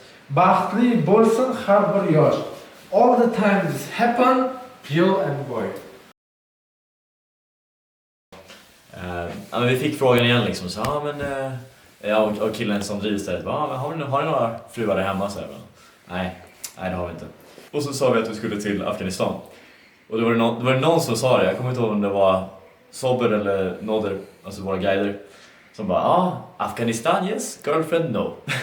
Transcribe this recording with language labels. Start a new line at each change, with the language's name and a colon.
Uzbek: Baxtli bo'lsin har bir yosh.
English: All the time this happen, girl and boy.
Swedish: Vi fick frågan igen liksom, så jag och killen som driver stället, men har ni några fruar där hemma? Så nej, det har vi inte. Och så sa vi att vi skulle till Afghanistan. Och då var det någon som sa det, jag kommer inte ihåg om det var Sober eller Noder, alltså våra guider, som bara,
English: Afghanistan yes, girlfriend no.